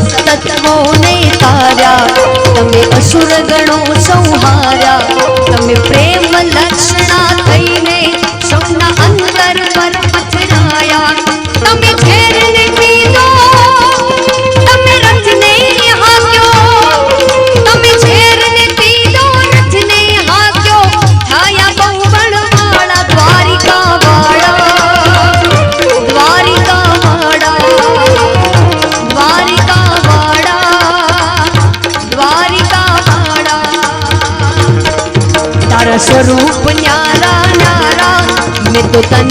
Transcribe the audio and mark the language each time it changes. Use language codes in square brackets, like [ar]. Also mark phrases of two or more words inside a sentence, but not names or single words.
[gu] તત્વો ને તાર્યા તમે અસુર ગણો સંહાર્યા તમે પ્રેમ લક્ષણા થઈને સૌના અંતર પર પથરાયા તમે ઝેર ને પીધો તમે રથ ને હાંક્યો તમે ઝેર ને પીધો રથ ને હાંક્યો થયા બહુ બણવાળા દ્વારિકા વાળા દ્વારિકા વાળા દ્વારિકા વાળા દ્વારિકા વાળા તારા સ્વરૂપ ન્યારા ન્યારા [hi] मैं तो तन